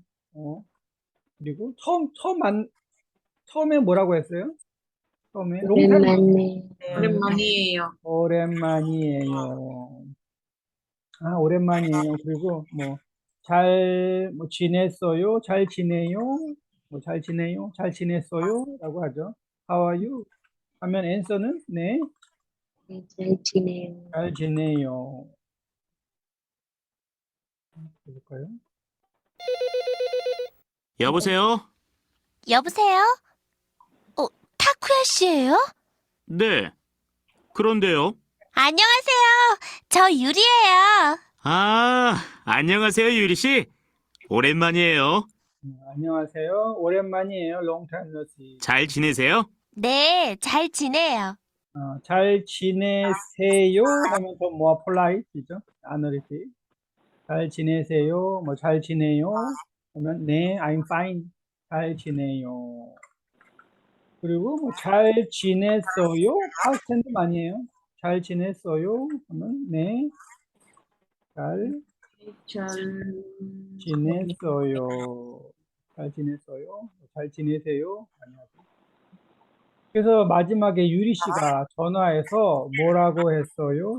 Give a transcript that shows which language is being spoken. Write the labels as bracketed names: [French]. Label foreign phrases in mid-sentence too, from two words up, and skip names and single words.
[Korean] 그리고 처음에 뭐라고 했어요? 처음에 [English] long time [Korean] 오랜만에 오랜만이에요. 오랜만이에요. 아, 오랜만이에요. 그리고 뭐 뭐 지냈어요? 잘 지내요? 뭐 잘 지내요? 잘 지냈어요? 라고 하죠. [English] How are you? [Korean] 하면 answer는 네, 잘 지내요. 잘 지내요. 해볼까요? 여보세요? 여보세요? 타쿠야 씨예요? 네. 그런데요? 안녕하세요. 저 유리예요. 아, 안녕하세요, 유리 씨. 오랜만이에요. 안녕하세요. 오랜만이에요. [English] Long time no see. [Korean] 잘 지내세요? 네, 잘 지내요. 잘 지내세요 하면 더 [English] more polite [Korean] 이죠. 아너리티. 잘 지내세요. 뭐 잘 지내요 하면 네, [English] I'm fine. [Korean] 잘 지내요. 그리고 뭐 잘 지냈어요? [English] past tense [Korean] 아니에요. 잘 지냈어요 하면 네, 잘 잘 지냈어요. 잘 지냈어요. 잘 지내세요. 안녕하세요. 그래서 마지막에 유리 씨가 전화해서 뭐라고 했어요?